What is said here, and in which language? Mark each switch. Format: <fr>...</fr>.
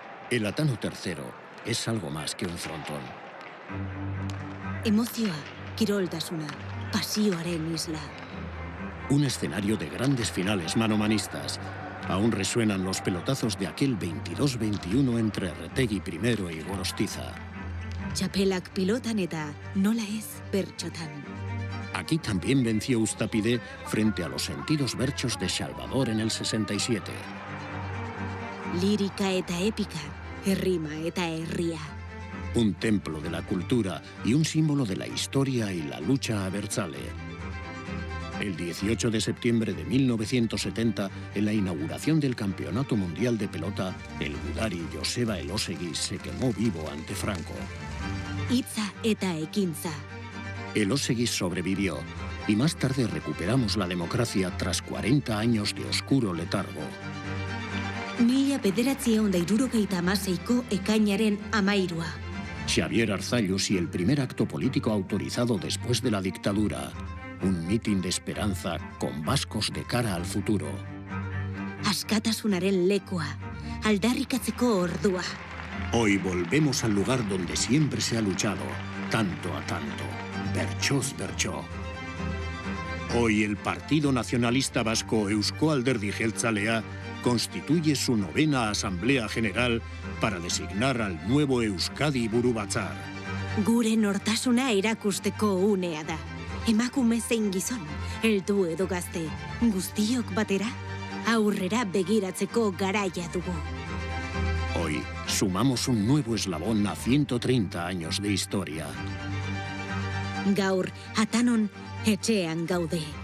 <es>El Atano III es algo más que un frontón.</es> <eu>Emozioa, kiroltasuna, pasioaren isla.</eu> <es>Un escenario de grandes finales manomanistas. Aún resuenan los pelotazos de aquel 22-21 entre Retegi I y Gorostiza.</es> <eu>Txapelak pilotan eta nola ez bertxotan.</eu> <es>Aquí también venció Ustapide frente a los sentidos berchos de Salvador en el 67.</es> <eu>Lírica eta épica, herrima eta herria.</eu> <es>Un templo de la cultura y un símbolo de la historia y la lucha abertzale. El 18 de septiembre de 1970, en la inauguración del Campeonato Mundial de Pelota, el gudari Joseba Elósegui se quemó vivo ante Franco.</es> <eu>Hitza eta ekintza.</eu> <es>Elósegui sobrevivió y más tarde recuperamos la democracia tras 40 años de oscuro letargo.</es> <eu>1976ko ekainaren 13.</eu> <es>Xavier Arzallus y el primer acto político autorizado después de la dictadura. Un mitin de esperanza con vascos de cara al futuro.</es> <eu>Askatasunaren lekua, aldarrikatzeko ordua.</eu> <es>Hoy volvemos al lugar donde siempre se ha luchado, tanto a tanto.</es> <eu>Bertsoz bertso.</eu> <es>Hoy el Partido Nacionalista Vasco Eusko Alderdi Jeltzalea constituye su 9ª Asamblea General para designar al nuevo Euskadi Burubatzar.</es> <eu>Gure nortasuna erakusteko unea da. Emakume zein gizon, heldu edo gazte, guztiok batera, aurrera begiratzeko garaia dugu.</eu> <es>Hoy sumamos un nuevo eslabón a 130 años de historia.</es> <eu>Gaur, atanon, etxean gaude.</eu>